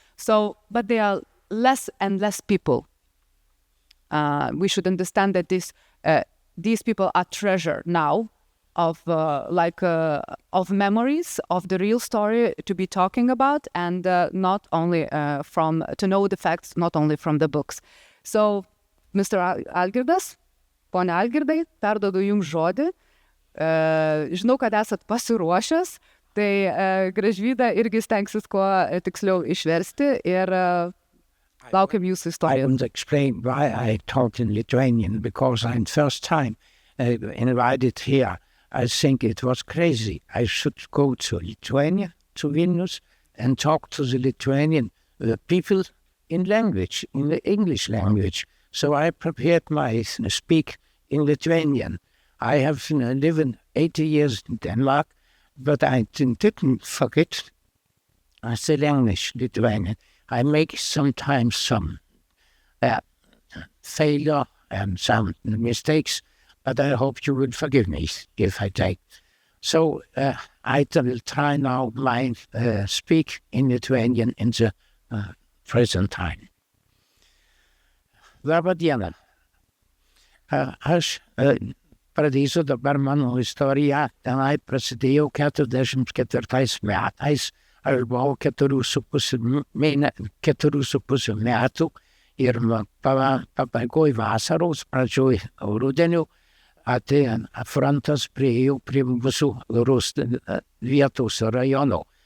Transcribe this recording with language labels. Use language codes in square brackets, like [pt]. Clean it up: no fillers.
[en] So, but there are less and less people. We should understand that these people are treasure now of memories of the real story to be talking about, and not only to know the facts, not only from the books. So, Mr. [lt] Algirdas, Pone Algirdai, perduodu jums žodį. Žinau, kad esat pasiruošęs, tai Gražvyda irgi stengsis kuo tiksliau išversti ir laukiam jūsų istoriją. [en] I won't explain why I talk in Lithuanian, because I'm first time invited here. I think it was crazy. I should go to Lithuania, to Vilnius, and talk to the Lithuanian people in language, in the English language. So I prepared my speak in Lithuanian. I have lived 80 years in Denmark, but I didn't forget the language, Lithuanian. I make sometimes some failure and some mistakes, but I hope you will forgive me if I take. So I will try now to speak in Lithuanian in the present time. [lt] Labą dieną. Aš pradėsiu dabar mano istoriją. Tenai prasidėjau 44 metais. Aš buvau 4,5 metų ir pabaigoj vasaros, pradžioj rudeniu, frontas priėjo prie mūsų vietos rajono.